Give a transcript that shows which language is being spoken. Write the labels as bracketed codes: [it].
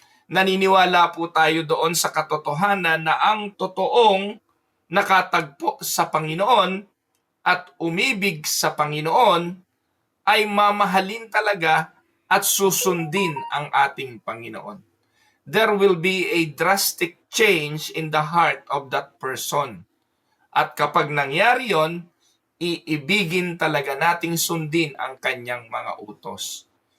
[tl] Naniniwala po tayo doon sa katotohanan na ang totoong nakatagpo sa Panginoon at umibig sa Panginoon ay mamahalin talaga at susundin ang ating Panginoon. [en] There will be a drastic change in the heart of that person. [tl] At kapag nangyari yon, iibigin talaga nating sundin ang kanyang mga utos.